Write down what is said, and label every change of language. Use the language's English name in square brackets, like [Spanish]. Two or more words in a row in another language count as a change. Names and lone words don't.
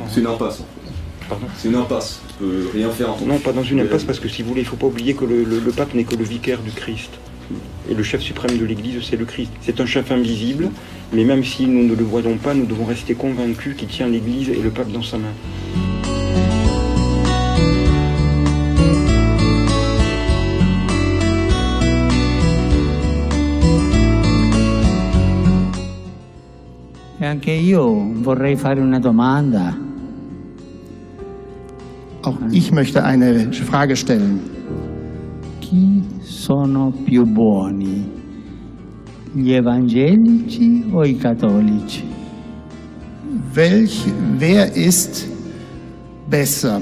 [French] C'est une impasse, en fait. Pardon ? C'est une impasse. On ne peut rien faire. Non, pas dans une impasse, parce que si vous voulez, il ne faut pas oublier que le pape n'est que le vicaire du Christ. Et le chef suprême de l'Église, c'est le Christ. C'est un chef invisible, mais même si nous ne le voyons pas, nous devons rester convaincus qu'il tient l'Église et le pape dans sa main. [Italian] E anche io vorrei fare una domanda. [German] Auch ich möchte eine Frage stellen. [Italian] Chi sono più buoni? Gli evangelici o i cattolici? [German] Wer ist besser?